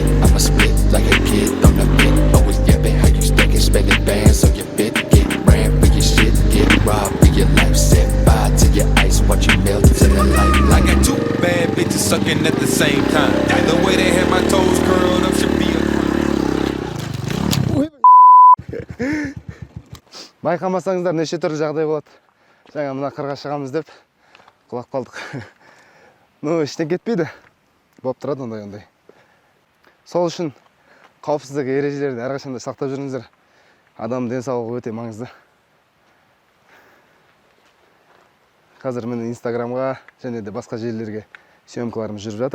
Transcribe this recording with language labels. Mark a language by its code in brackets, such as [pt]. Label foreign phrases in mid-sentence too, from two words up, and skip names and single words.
[en] I'ma split like a kid on the pit. Always yapping how you stacking, spending bands on your fit. Get ran for your shit, get robbed for your life. Set fire to your ice, watch you melt to the light. I got two bad bitches sucking at the same time. The way they had my toes curled up should be a crime. [kk] Байқамасаңыздар неше түрлі жағдай болады. Жаңа мына қырға шығамыз деп құлап қалдық. Ну, іштен кетпейді. Болып тұрады ондай. Сол үшін қауіпсіздік ережелерін әрқашанда сақтап жүріңіздер. Адам денсаулығы өте маңызды. Қазір міне Инстаграмға және де басқа желілерге съемкаларымыз жүріп жатыр.